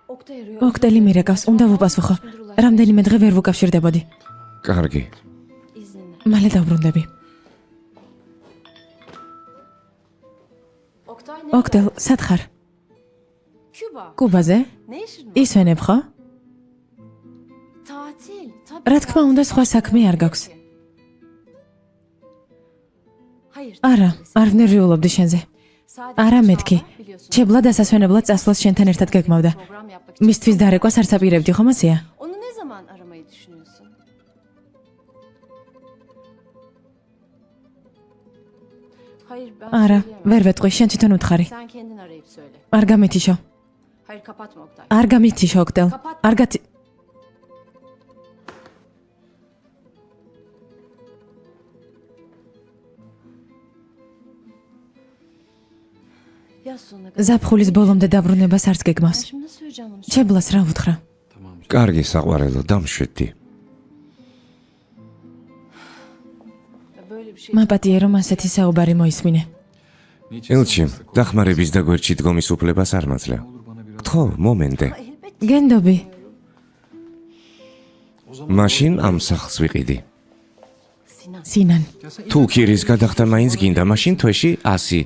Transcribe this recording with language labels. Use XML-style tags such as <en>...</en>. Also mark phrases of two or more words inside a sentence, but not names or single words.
<ka>ოქტელი მირეკავს, უნდა ვუპასუხო. რამდენიმე დღე ვერ ვუკავშირდებოდი. კარგი.</ka> <tr>İzninle.</tr> <ka>მალე დავბრუნდები. ოქტელ, სად ხარ? Küba. კუბაზე?</ka> <tr>Ne işin var?</tr> <ka>ისვენებ ხო?</ka> <tr>Tatil. Tabii.</tr> <ka>რა თქმა უნდა, სხვა საქმე არ გაქვს.</ka> <tr>Hayır.</tr> <ka>არა, არ ვნერვიულობდი შენზე. არა მეთქი. ჩებლა დასასვენებლად წასვლას შენთან ერთად გეგმავდა.</ka> <tr>Program yapmak için.</tr> <ka>მისთვის დარეკვას არ საპირებდი ხომ ასეა?</ka> <tr>Onu ne zaman aramayı düşünüyorsun? Hayır ben</tr> <ka>არა,</ka> <tr>söyleyemem.</tr> <ka>ვერ ვეტყვი, შენ თვითონ უთხარი.</ka> <tr>Sen kendin arayıp söyle.</tr> <ka>არ გამითიშო.</ka> <tr>Hayır kapatma Oktay.</tr> <ka>არ გამითიშო, ოქტელ. არ გათი</ka> <tr>Yaz sonuna kadar.</tr> <ka>ზაფხულის bოლომდე დაბრუნებას არც</ka> <tr>Ben</tr> <ka>გეგმავს.</ka> <tr>şimdi nasıl söyleyeceğim bunu?</tr> <ka>ჩებლას რა უთხრა? კარგი საყვარელო, დამშვიდდი.</ka> <tr>Ya böyle bir şey.</tr> <ka>მაპატიე რომ ასეთი საუბარი მოისმინე. ელჩი, დახმარების და გვერდში დგომის უფლებას არ მაძლევ. გთხოვ, მომენტე.</ka> <tr>Elbette.</tr> <ka>გენდობი, მაშინ ამ სახლს ვიყიდი. Sinan. სინან. თუ ქირის გადახდა მაინც გინდა, მაშინ თვეში 100.</ka>